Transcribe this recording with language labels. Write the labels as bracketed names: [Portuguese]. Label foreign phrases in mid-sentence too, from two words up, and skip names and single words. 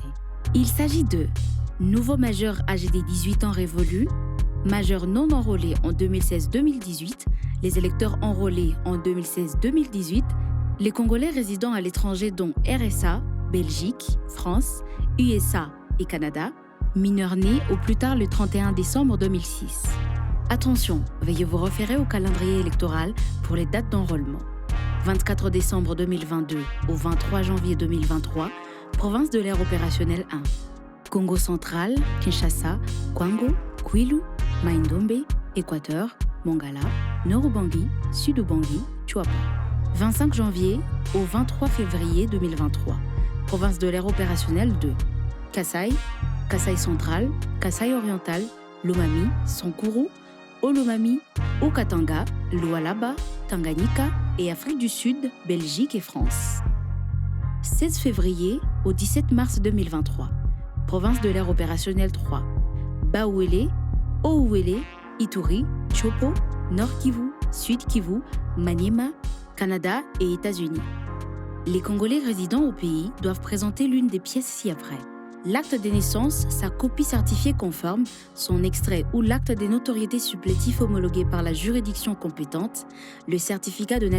[French] Il s'agit de nouveaux majeurs âgés des 18 ans révolus, majeurs non enrôlés en 2016-2018, les électeurs enrôlés en 2016-2018, les Congolais résidant à l'étranger dont RSA, Belgique, France, USA et Canada, mineurs nés au plus tard le 31 décembre 2006. Attention, veuillez vous référer au calendrier électoral pour les dates d'enrôlement. 24 décembre 2022 au 23 janvier 2023, province de l'ère opérationnelle 1. Congo central, Kinshasa, Kwango, Kwilu, Mai-Ndombe, Équateur, Mongala, Nord-Ubangi, Sud-Ubangi, Chuapa. 25 janvier au 23 février 2023, province de l'ère opérationnelle 2. Kasai, Kasai central, Kasai oriental, Lomami, Sankuru, Olomami, Okatanga, Lualaba, Tanganyika et Afrique du Sud, Belgique et France. 16 février au 17 mars 2023, province de l'ère opérationnelle 3. Bauele, Ouele, Ituri, Chopo, Nord Kivu, Sud Kivu, Maniema, Canada et États-Unis. Les Congolais résidant au pays doivent présenter l'une des pièces ci-après. L'acte de naissance, sa copie certifiée conforme, son extrait ou l'acte de notoriété supplétif homologué par la juridiction compétente, le certificat de